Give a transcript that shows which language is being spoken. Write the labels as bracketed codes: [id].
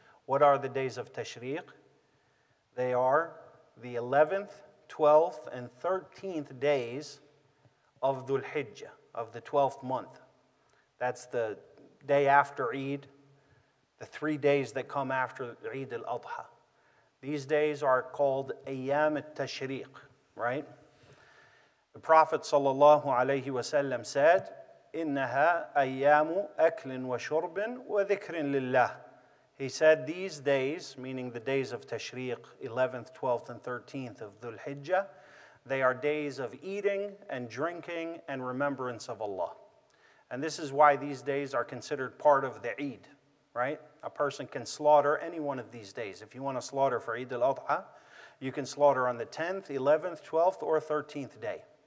[en] What are the days of Tashriq? They are the 11th, 12th, and 13th days of Dhul Hijjah, of the 12th month. That's the day after Eid, the 3 days that come after Eid al-Adha. These days are called Ayam al-Tashriq, right? The Prophet ﷺ said, [ar] إِنَّهَا أَيَّامُ أَكْلٍ وَشُرْبٍ وَذِكْرٍ لِلَّهِ. [en] He said these days, meaning the days of Tashriq, 11th, 12th, and 13th of Dhul Hijjah, they are days of eating and drinking and remembrance of Allah. And this is why these days are considered part of the Eid, right? A person can slaughter any one of these days. If you want to slaughter for Eid al-Adha, you can slaughter on the 10th, 11th, 12th, or 13th day.